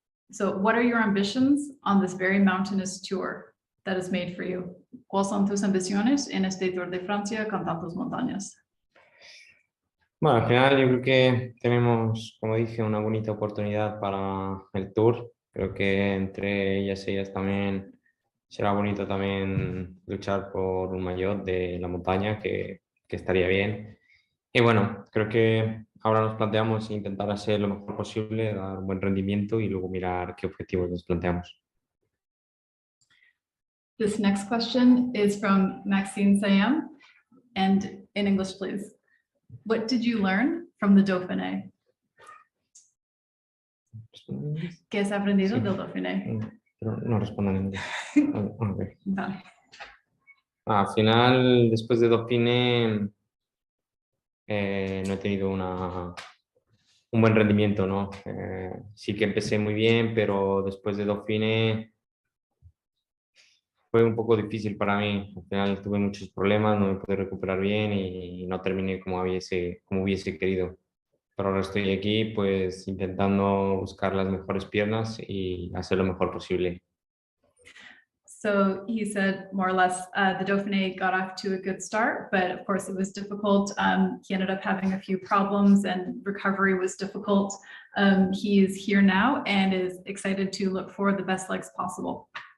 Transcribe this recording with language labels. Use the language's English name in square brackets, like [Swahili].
[English] So what are your ambitions on this very mountainous tour that is made for you? [Spanish] ¿Cuáles son tus ambiciones en este Tour de Francia con tantas montañas? Bueno, al final yo creo que tenemos, como dije, una bonita oportunidad para el Tour. Creo que entre ellas también será bonito también luchar por un maillot de la montaña, que estaría bien. Y bueno, creo que ahora nos planteamos intentar hacer lo mejor posible, dar un buen rendimiento y luego mirar qué objetivos nos planteamos. [English] This next question is from Maxine Sayam, and in English, please. What did you learn from the Dauphiné? [Spanish] ¿Qué has aprendido Sí. del Dauphiné? Pero no respondo en inglés. [English] Okay. [Spanish] Vale. Al final, después de Dauphiné, no he tenido un buen rendimiento, ¿no? Sí que empecé muy bien, pero después de Dauphiné fue un poco difícil para mí. Al final tuve muchos problemas, no me pude recuperar bien y no terminé como hubiese querido. Pero ahora estoy aquí, pues intentando buscar las mejores piernas y hacer lo mejor posible. [English] So he said more or less the Dauphiné got off to a good start, but of course it was difficult. He ended up having a few problems and recovery was difficult. He is here now and is excited to look for the best legs possible.